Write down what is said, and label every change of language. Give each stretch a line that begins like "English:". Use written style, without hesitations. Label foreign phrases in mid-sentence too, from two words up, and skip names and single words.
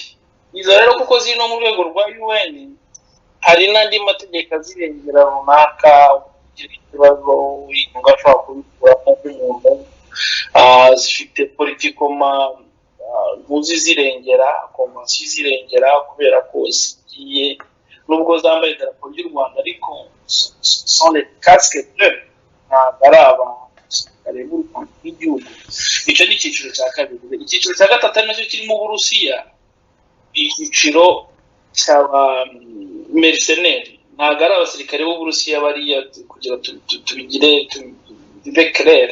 Kinyarwanda: Izo rero kuko ziri no mu rwego rwa UN, hari n'andi mategeko azirengera runaka, ugira ikibazo ugashobora kubikuramo nk'umuntu, zifite politikoma ntuzizirengera, konvansiyo izirengera, kubera ko zigiye nubwo zambaye idarapo ry'u Rwanda, ariko
French: sont les casques bleus,
Kinyarwanda: ntabwo ari abasirikare b'u Rwanda nk'igihugu. Icyo ni icyiciro cya kabiri. Icyiciro cya gatatu ari nacyo kirimo Uburusiya, icyiciro cy'aba mercenaires. Ntabwo ari abasirikare b'Uburusiya bariya, kugira tubigire bibe clair.